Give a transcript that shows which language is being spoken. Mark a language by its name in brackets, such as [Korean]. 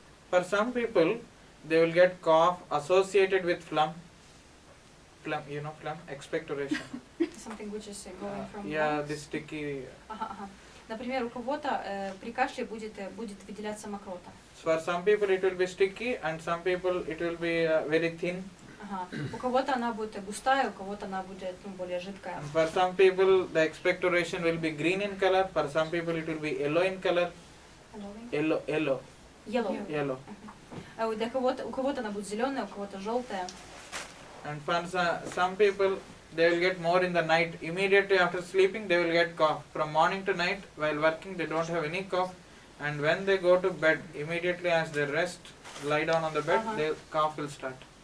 [English] For some people, they will get cough associated with phlegm. Phlegm, you know phlegm, expectoration. Something which is going from Yeah, lungs. this sticky. [Russian] Например, у кого-то при кашле будет выделяться мокрота. [English] For some people it will be sticky, and some people it will be very thin. [Russian] У кого-то она будет густая, у кого-то она будет более жидкая. [English] And for some people the expectoration will be green in color. For some people it will be yellow in color. Yellow. [Russian] У кого-то она будет зеленая, у кого-то желтая. [English] And for some people, they will get more in the night. Immediately after sleeping, they will get cough. From morning to night, while working, they don't have any cough. And when they go to bed, immediately as they rest, lie down on the bed, their cough will start.